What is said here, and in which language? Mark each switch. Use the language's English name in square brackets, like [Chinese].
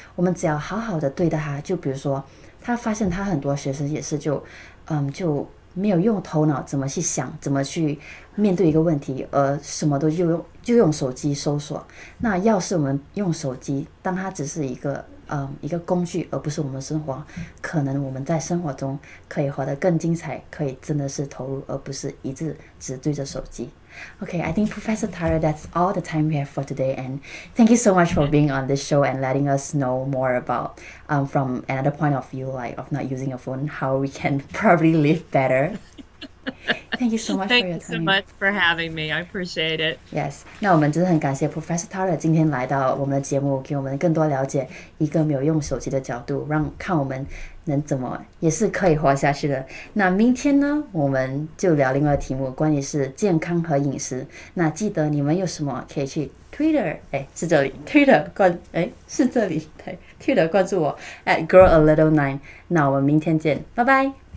[Chinese] 我们只要好好的对待它。就比如说，他发现他很多学生也是就没有用头脑怎么去想，怎么去面对一个问题，而什么都就用手机搜索。那要是我们用手机当它只是一个工具，而不是我们的生活，可能我们在生活中可以活得更精彩，可以真的是投入，而不是一直只对着手机。 [English] Okay, I think Professor Tarter, that's all the time we have for today, and thank you so much for being on this show and letting us know more about from another point of view, like of not using a phone, how we can probably live better. Thank you so much for your time. Thank you so much for having me. I appreciate it. Yes. [Chinese] 那我们真的很感谢 Professor Tarter 今天来到我们的节目，给我们更多了解一个没有用手机的角度，看我们能怎么也是可以活下去的。那明天呢，我们就聊另外一个题目，关于是健康和饮食。那记得你们有什么可以去 Twitter， 是这里 Twitter 是这里对 Twitter 关注我 @girlalittle9。那我们明天见，拜拜。